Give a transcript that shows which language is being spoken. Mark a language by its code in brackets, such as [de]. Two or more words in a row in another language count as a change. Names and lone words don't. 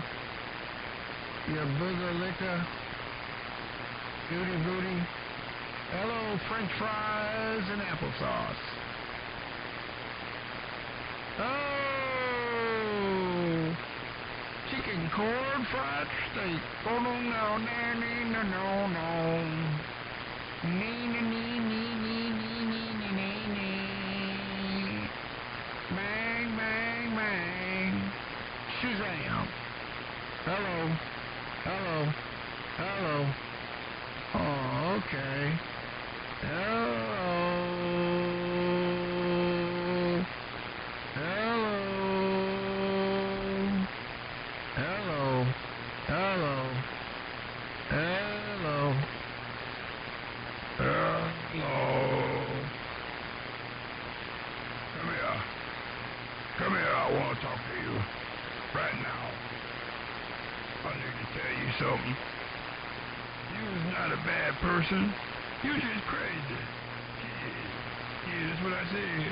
[en] You booger liquor. Duty booty. Hello, French fries and applesauce. Oh, chicken corn fried steak. Oh no no no no no no. Nee nee nee nee nee nee nee nee nee. Bang bang bang. Shazam. Hello. Hello. Hello. Oh, okay. Hello. Hello. Hello. Hello. Hello. Hello. Come here. Come here. I want to talk to you right now. I need to tell you something. You's not a bad person. You just crazy. Yeah, that's what I said.